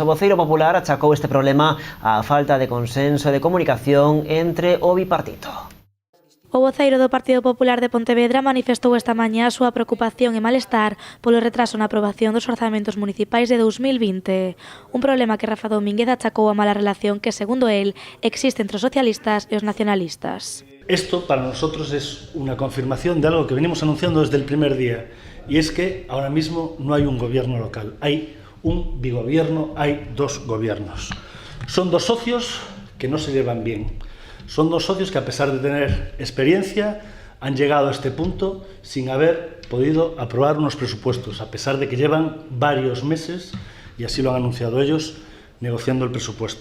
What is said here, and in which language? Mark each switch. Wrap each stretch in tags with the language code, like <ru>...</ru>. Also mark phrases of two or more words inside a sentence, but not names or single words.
<gl>O voceiro popular achacou este problema á falta de consenso e de comunicación entre o bipartito. O voceiro do Partido Popular de Pontevedra manifestou esta mañá a súa preocupación e malestar polo retraso na aprobación dos orzamentos municipais de 2020. Un problema que Rafa Domínguez achacou a mala relación que, segundo él, existe entre os socialistas e os nacionalistas.</gl> <es>Esto para nosotros es una confirmación de algo que venimos anunciando desde el primer día, y es que ahora mismo no hay un gobierno local, hay un bigobierno, hay dos gobiernos. Son dos socios que no se llevan bien. Son dos socios que, a pesar de tener experiencia, han llegado a este punto sin haber podido aprobar unos presupuestos, a pesar de que llevan varios meses, y así lo han anunciado ellos, negociando el presupuesto.</es>